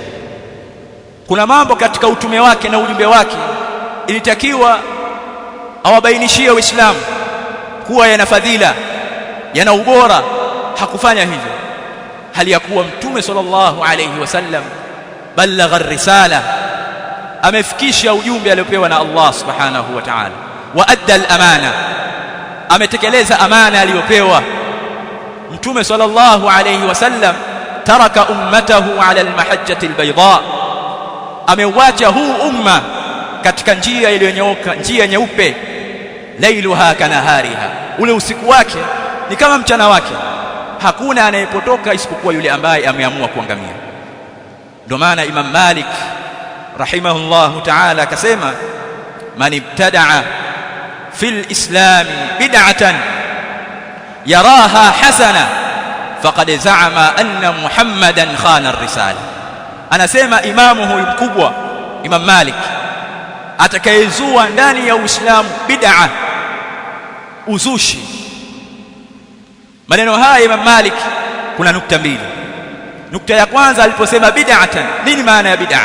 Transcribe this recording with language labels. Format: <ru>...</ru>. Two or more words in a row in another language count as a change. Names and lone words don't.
<sw>Kuna mambo katika utume wake na ujumbe wake ilitakiwa awabainishie Waislamu kuwa yana fadhila, yana ubora, hakufanya hivyo. Hali ya kuwa Mtume</sw> <ar>صلى الله عليه وسلم بلغ الرسالة,</ar> <sw>amefikisha ujumbe aliopewa na Allah</sw> <ar>سبحانه وتعالى, وأدى الأمانة,</ar> <sw>ametekeleza amana aliyopewa.</sw> <ar>Mtume صلى الله عليه وسلم ترك أمته على المحجة البيضاء,</ar> <sw>ameuacha huu umma katika njia iliyonyooka, njia nyeupe.</sw> <ar>ليلها كنهارها,</ar> <sw>ule usiku wake ni kama mchana wake, hakuna anayepotoka isipokuwa yule ambaye ameamua kuangamia. Ndio maana Imam Malik</sw> <ar>رحمه الله تعالى</ar> <sw>akasema,</sw> <ar>من ابتدع في الإسلام بدعة يراها حسنة فقد زعم أن محمدا خان الرسالة.</ar> <sw>Anasema imamu huyu mkubwa Imam Malik, atakayezua ndani ya Uislamu bid'a, uzushi. Maneno haya Imam Malik kuna nukta mbili. Nukta ya kwanza aliposema bid'atan, nini maana ya bid'a?</sw>